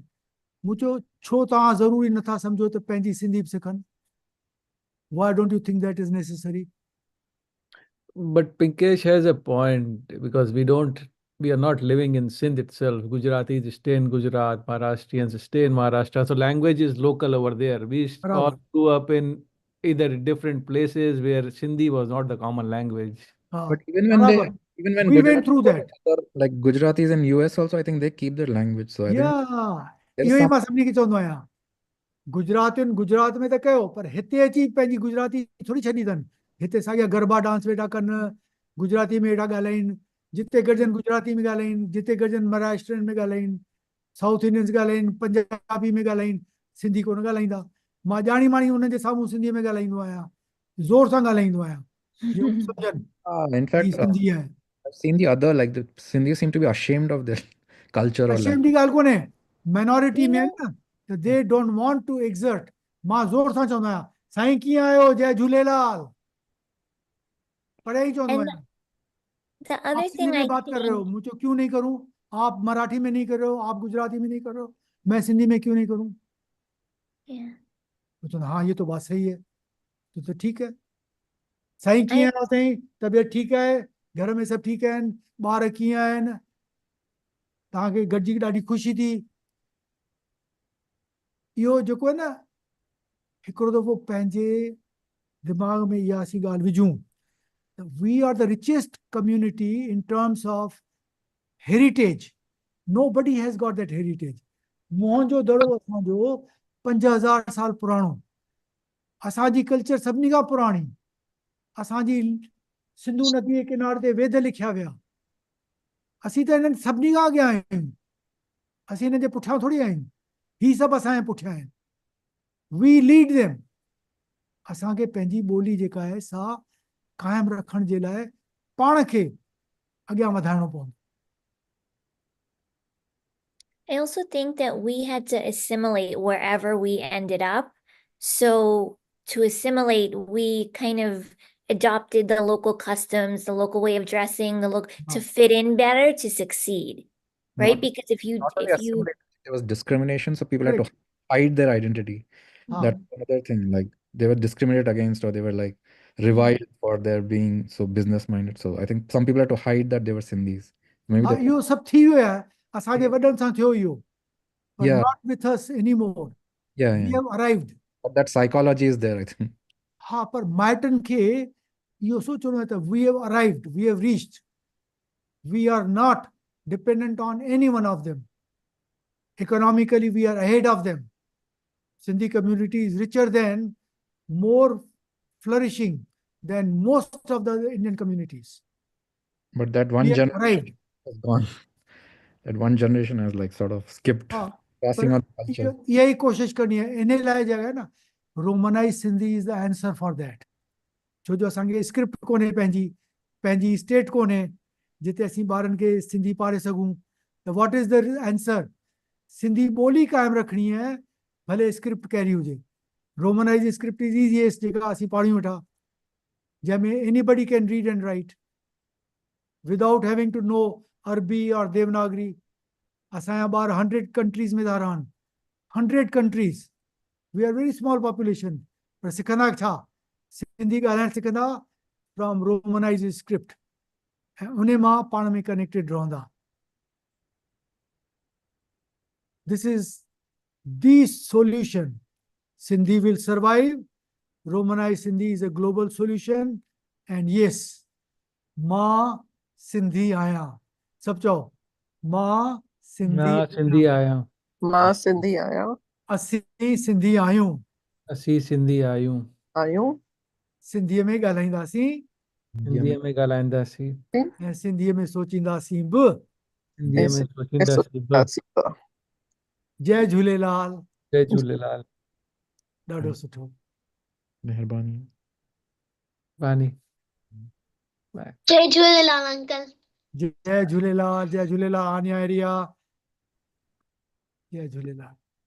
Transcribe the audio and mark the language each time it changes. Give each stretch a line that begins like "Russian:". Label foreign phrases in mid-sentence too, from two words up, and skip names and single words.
Sindhi: मूं चयो, छो तव्हां ज़रूरी नथा सम्झो त पंहिंजी सिंधी बि सिखनि?
English: Why don't you think that is necessary? But Pinkesh has a point, because we are not living in Sindh itself. Gujaratis stay in Gujarat, Maharashtrians stay in Maharashtra. So language is local over there. We all बराबर, grew up in either different places where Sindhi was not the common language. हाँ, But even बराबर, when we went Gujarati through that. like Gujaratis in US also, I think they keep their language. So I think Yeah, there's
Sindhi: इहो ई
English: some.
Sindhi: मां सभिनी खे चवंदो आहियां, गुजरातियुनि गुजरात में त कयो, पर हिते अची पंहिंजी गुजराती थोरी छॾी अथनि। हिते साॻिया गरबा डांस वेठा कनि, गुजराती में वेठा ॻाल्हाइनि, जिते गॾजनि गुजराती में ॻाल्हाइनि, जिते गॾजनि महाराष्ट्रियन में ॻाल्हाइनि, साउथ इंडियंस ॻाल्हाइनि, पंजाबी में ॻाल्हाइनि, सिंधी कोन ॻाल्हाईंदा। मां ॼाणी माणी हुननि जे साम्हूं सिंधीअ में ॻाल्हाईंदो आहियां, ज़ोर सां ॻाल्हाईंदो आहियां, जीअं उहे सम्झनि
English: In
Sindhi: हीअ
English: fact,
Sindhi: सिंधी आहे।
English: I've seen the other, like the Sindhi seem to be ashamed of their culture or अशेम language.
Sindhi: जी ॻाल्हि कोन्हे, माइनॉरिटी
English: You
Sindhi: में
English: know,
Sindhi: आहिनि न, त
English: they don't want to exert.
Sindhi: मां ज़ोर सां चवंदो आहियां, साईं कीअं आहियो, जय झूलेलाल, पढ़े ई चवंदो
English: and
Sindhi: आहियां।
English: the
Hindi: आप
English: other
Hindi: सिंधी
English: thing
Hindi: में
English: I
Hindi: बात कर रहे हो,
English: think,
Hindi: मुझे क्यों नहीं करूं? आप मराठी में नहीं कर रहे हो, आप गुजराती में नहीं कर रहे हो, मैं सिंधी में क्यों नहीं करूं?
English: yeah,
Hindi: तो चवंदा, हाँ ये तो बात सही है, तो ठीक है।
Sindhi: साईं
English: I
Sindhi: कीअं आहियो साईं? तबियत ठीकु आहे, घर में सभु ठीकु आहिनि, ॿार कीअं आहिनि, तव्हांखे गॾिजी ॾाढी ख़ुशी थी। इहो जेको आहे न, हिकिड़ो दफ़ो पंहिंजे दिमाग में इहा असीं ॻाल्हि विझूं,
English: we are the richest community in terms of heritage. Nobody has got that heritage.
Sindhi: मोहनजो दड़ो असांजो 5000 साल पुराणो, असांजी कल्चर सभिनी खां पुराणी, असांजी सिंधु नदी जे किनारे ते वेद लिखिया विया, असीं त हिननि सभिनी खां अॻियां आहियूं, असीं हिननि जे पुठियां थोरी आहियूं, ही सभु असांजे पुठियां आहिनि।
English: We lead them.
Sindhi: असांखे पंहिंजी ॿोली जेका आहे सा कायम रखण जे लाइ पाण खे अॻियां वधाइणो पवंदो।
English: I also think that we had to assimilate wherever we ended up. So to assimilate, we kind of adopted the local customs, the local way of dressing, to Ah. fit in better to succeed, right? Not- Because if Not only you assimilation, there was discrimination, so people had to Correct. hide their identity. Ah. That's another thing. Like they were discriminated against, or they were like reviled for their being so business minded. So I think some people had to hide that they were Sindhis. Maybe हा that.
Sindhi: इहो सभु थी वियो आहे असांजे वॾनि सां थियो इहो but
English: Yeah, not with us anymore. yeah, We yeah. have arrived. But that psychology is there, I think.
Sindhi: हा पर माइटनि खे इहो सोचणो आहे त
English: we have arrived, we have reached. We are not dependent on any one of them. Economically, we are ahead of them. Sindhi community is richer than, more flourishing than most of the Indian communities. But that one We have generation arrived. has gone. That one generation has like sort of skipped हाँ, passing पर on culture.
Hindi: यही कोशिश करनी है इन लाइ जगह है ना
English: Romanize Sindhi is the answer for that
Sindhi: छो जो असांखे स्क्रिप्ट कोन्हे पंहिंजी स्टेट कोन्हे जिते असीं ॿारनि खे सिंधी पाढ़े सघूं त
English: what is the answer
Sindhi: सिंधी ॿोली क़ाइमु रखणी है भले स्क्रिप्ट कहिड़ी हुजे
English: Romanize script is easiest
Sindhi: जेका असीं पाढ़ियूं वेठा जंहिंमें
English: anybody can read and write without having to know
Sindhi: अरबी और देवनागरी असांजा ॿार 100 कंट्रीज़ में था रहनि 100 countries.
English: We are very small population.
Sindhi: पर सिखंदा छा सिंधी ॻाल्हाइणु सिखंदा
English: from Romanize script
Sindhi: ऐं उन मां पाण में कनेक्टेड रहंदा
English: this is the solution Sindhi will survive Romanize Sindhi is a global solution and yes
Sindhi: मां सिंधी आहियां सभु चओ मां सिंधी ना सिंधी आया मां सिंधी आहियां असीं सिंधी आहियूं असी सिंधी आयूं आहियूं सिंधीअ में ॻाल्हाईंदासीं सिंधीअ में ॻाल्हाईंदासीं ऐं सिंधीअ में सोचींदासीं बि सिंधीअ में सोचींदासीं बि जय झूलेलाल जय झूलेलाल ॾाढो सुठो Meherbani. बानी जय झूलेलाल अंकल जय झूलेलाल आनिया एरिया जय झूलेलाल